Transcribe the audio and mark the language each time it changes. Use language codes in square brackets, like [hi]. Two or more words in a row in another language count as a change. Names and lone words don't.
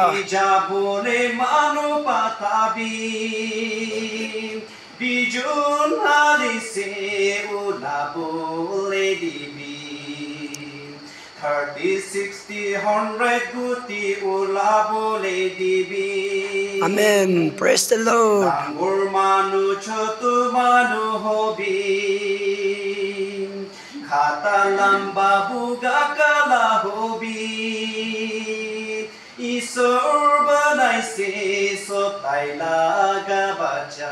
[nag] Jabone manu patabi bijun halise ulabole dibi 30, 60, 100 guti ulabole dibi. [en] Amen. Praise the Lord. [nag] Dangur manu chotu manu hobi Khata lamba buga kala hobi Isor banaise sotai laga bacha